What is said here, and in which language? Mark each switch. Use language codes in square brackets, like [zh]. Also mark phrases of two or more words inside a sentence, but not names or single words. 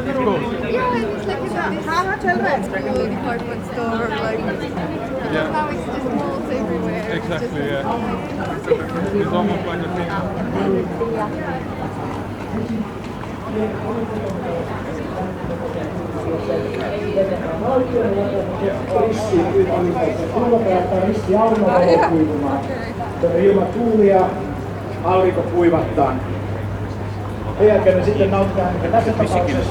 [en] Yeah, it's like it's a cool department store, like now it's just malls everywhere. Exactly, just, yeah. It's almost like a thing. [fi] Risti aurinko kuivumaan. Ilman tuulia aurinko kuivattaa. Sen jälkeen me sitten nautitaan tässä tapauksessa.